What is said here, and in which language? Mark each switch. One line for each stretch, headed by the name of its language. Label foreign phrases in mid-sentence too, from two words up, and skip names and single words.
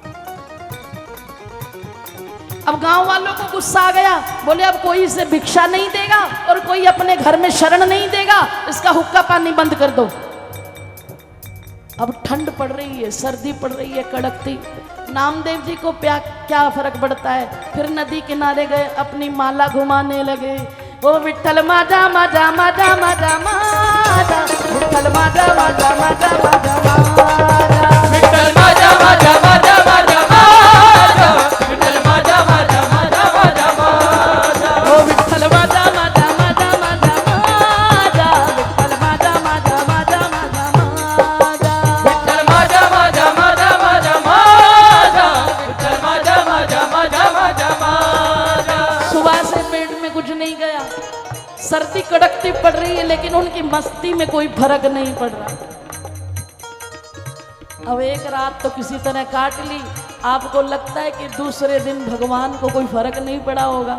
Hindi: अब गांव वालों को गुस्सा आ गया, बोले अब कोई इसे भिक्षा नहीं देगा और कोई अपने घर में शरण नहीं देगा, इसका हुक्का पानी बंद कर दो। अब ठंड पड़ रही है, सर्दी पड़ रही है कड़कती। नामदेव जी को क्या फर्क पड़ता है। फिर नदी किनारे गए, अपनी माला घुमाने लगे।
Marathi: ओ विठल माजा माजा माजा माजा माजा, विठल माजा माजा माजा माजा माजा, विठल माजा माजा माजा माजा माजा, विठल माजा माजा माजा माजा माजा, ओ विठल माजा माजा माजा माजा माजा, विठल माजा माजा माजा माजा माजा, विठल माजा माजा माजा माजा माजा, विठल माजा माजा माजा माजा माजा।
Hindi: सुबह से पेट में कुछ नहीं गया, सर्दी कड़कती पड़ रही है लेकिन उनकी मस्ती में कोई फर्क नहीं पड़ रहा। अब एक रात तो किसी तरह काट ली, आपको लगता है कि दूसरे दिन भगवान को कोई फर्क नहीं पड़ा होगा।